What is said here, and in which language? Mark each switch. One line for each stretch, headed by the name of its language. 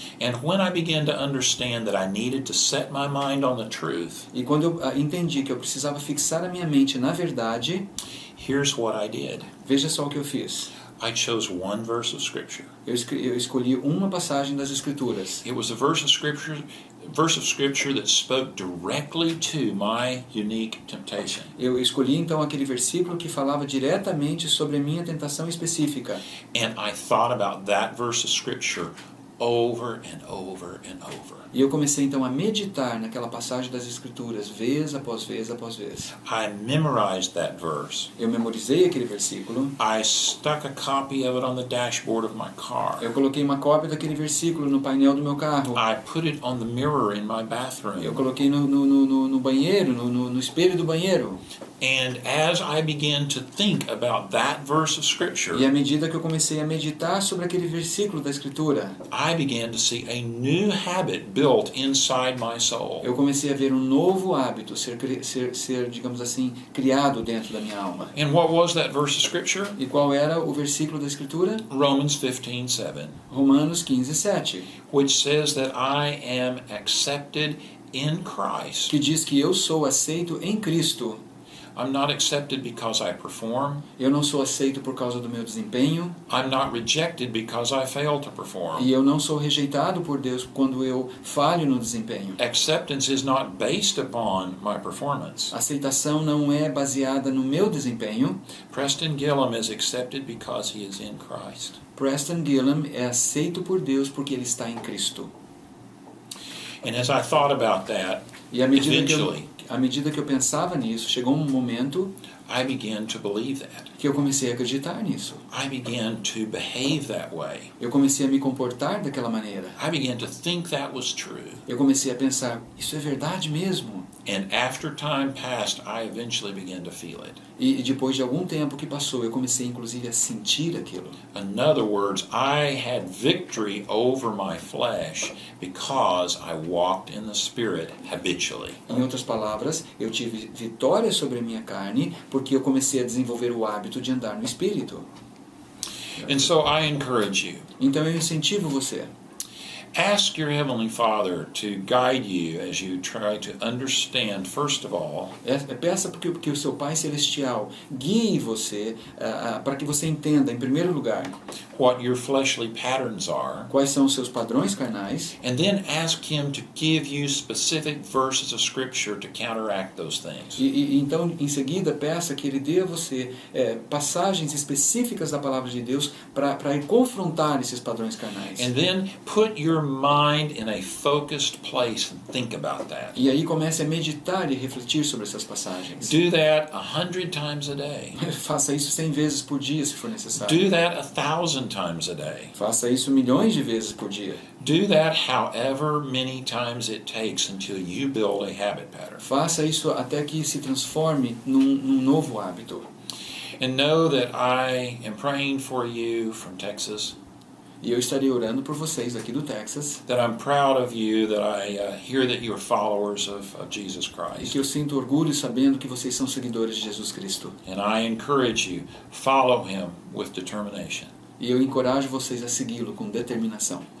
English: and when I began to understand that I needed to set my mind on the truth,
Portuguese: e quando eu entendi que eu precisava fixar a minha mente na verdade,
English: here's what I did.
Portuguese: veja só o que eu fiz.
English: I chose one verse of Scripture.
Portuguese: Eu escolhi uma passagem das Escrituras.
English: It was a verse of Scripture that spoke directly to my unique temptation.
Portuguese: Eu escolhi então aquele versículo que falava diretamente sobre a minha tentação específica.
English: And I thought about that verse of Scripture over and over and over.
Portuguese: E eu comecei então a meditar naquela passagem das Escrituras, vez após vez após vez.
English: I memorized that verse.
Portuguese: Eu memorizei aquele versículo.
English: I stuck a copy of it on the dashboard of my car.
Portuguese: Eu coloquei uma cópia daquele versículo no painel do meu carro.
English: I put it on the mirror in my
Portuguese: Eu
English: bathroom.
Portuguese: coloquei no banheiro, no espelho do banheiro.
English: And as I began to think about that verse of Scripture,
Portuguese: E à medida que eu comecei a meditar sobre aquele versículo da Escritura,
English: I began to see a new habit built inside my soul.
Portuguese: eu comecei a ver um novo hábito ser, digamos assim, criado dentro da minha alma.
English: And what was that verse of Scripture?
Portuguese: E qual era o versículo da Escritura?
English: Romans 15:7,
Portuguese: Romanos 15:7,
English: which says that I am accepted in Christ.
Portuguese: que diz que eu sou aceito em Cristo.
English: I'm not accepted because I perform.
Portuguese: Eu não sou aceito por causa do meu desempenho.
English: I'm not rejected because I fail to perform.
Portuguese: E eu não sou rejeitado por Deus quando eu falho no desempenho.
English: Acceptance is not based upon my performance.
Portuguese: Aceitação não é baseada no meu desempenho.
English: Preston Gillum is accepted because he is in Christ.
Portuguese: Preston Gillum é aceito por Deus porque ele está em Cristo.
English: And as I thought about that,
Portuguese: E à
English: eventually,
Portuguese: medida que eu pensava nisso, chegou um momento
English: I began to believe that.
Portuguese: que eu comecei a acreditar nisso.
English: I began to behave that way.
Portuguese: Eu comecei a me comportar daquela maneira.
English: I began to think that was true.
Portuguese: Eu comecei a pensar, isso é verdade mesmo?
English: And after time passed, I eventually began to feel it.
Portuguese: E depois de algum tempo que passou, eu comecei inclusive a sentir aquilo.
English: In other words, I had victory over my flesh because I walked in the Spirit habitually.
Portuguese: Em outras palavras, eu tive vitória sobre a minha carne porque eu comecei a desenvolver o hábito de andar no Espírito.
English: And so I encourage you.
Portuguese: Então eu incentivo você.
English: Ask your Heavenly Father to guide you as you try to understand, first of all,
Portuguese: Peça porque o seu Pai Celestial guie você para que você entenda, em primeiro lugar,
English: what your fleshly patterns are,
Portuguese: quais são os seus padrões carnais,
English: and then ask Him to give you specific verses of Scripture to counteract those things.
Portuguese: e então em seguida peça que Ele dê a você passagens específicas da Palavra de Deus para confrontar esses padrões carnais.
English: And then put your mind in a focused place and think about that.
Portuguese: E aí comece a meditar e refletir sobre essas passagens.
English: Do that 100 times a day.
Portuguese: Faça isso 100 vezes por dia, se for necessário.
English: Do that 1,000 times a day.
Portuguese: Faça isso milhões de vezes por dia.
English: Do that however many times it takes until you build a habit pattern.
Portuguese: Faça isso até que se transforme num novo hábito.
English: And know that I am praying for you from Texas.
Portuguese: E eu estarei orando por vocês aqui do Texas.
English: That I'm proud of you, that I hear that you are followers of Jesus
Portuguese: E
English: Christ.
Portuguese: que eu sinto orgulho sabendo que vocês são seguidores de Jesus Cristo.
English: And I encourage you, follow Him with determination
Portuguese: E eu encorajo vocês a segui-lo com determinação.